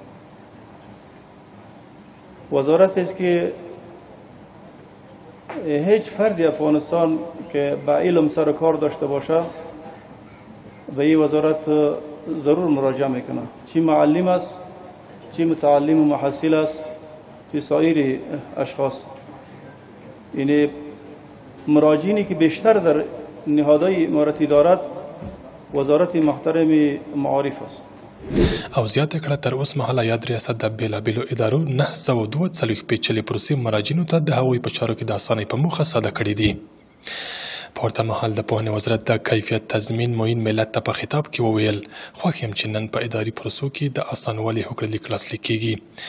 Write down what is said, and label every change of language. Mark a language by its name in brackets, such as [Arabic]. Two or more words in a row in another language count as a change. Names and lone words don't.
[Persian] وزارت است که هیچ فرد افغانستان که با علم سر و کار داشته باشه به این وزارت ضرور مراجعه میکنه، چی معلم است، چی متعلم و محصل است، چی سایر اشخاص. یعنی مراجعینی که بیشتر در نهادهای امارتی دارد وزارت محترم معارف است. [Pashto] او زیاته کړه تر اوس مهاله یاد ریاست د بیلابیلو ادارو 942 پیچلې پروسې مراجعینو ته د هغوی په چارو کې د اسانۍ په موخه ساده کړي دي. په ورته مهال د پوهنې وزارت د کیفیت تضمین معین ملت ته په خطاب کې وویل خوښ یم چې نن په اداري پروسو کې د اسانوالي هوکړلیک لاسلیک کیږي.